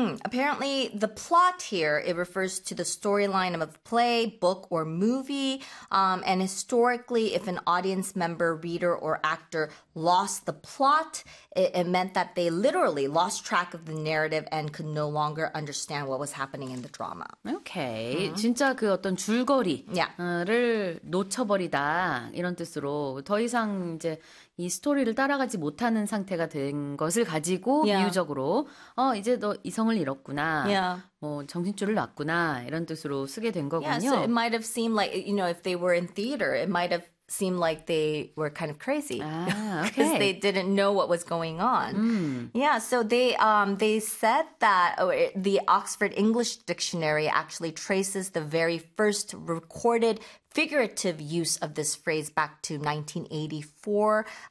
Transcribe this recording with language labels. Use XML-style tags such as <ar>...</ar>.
<en>Apparently, the plot here, it refers to the storyline of a play, book, or movie. And historically, if an audience member, reader, or actor lost the plot, it meant that they literally lost track of the narrative and could no longer understand what was happening in the drama. Okay. Mm-hmm.</en> <ko>진짜 그 어떤 줄거리를 놓쳐버리다, 이런 뜻으로 더 이상 이제 이 스토리를 따라가지 못하는 상태가 된 것을 가지고 비유적으로 이제 너 이성을 잃었구나.</ko> <en>Yeah.</en> <ko>뭐 정신줄을 놨구나. 이런 뜻으로 쓰게 된 거군요.</ko> <en>Yeah, so it might have seemed like, you know, if they were in theater, it might have seemed like they were kind of crazy. Okay. Because they didn't know what was going on. Mm. Yeah, so they said that the Oxford English Dictionary actually traces the very first recorded figurative use of this phrase back to 1984.</en>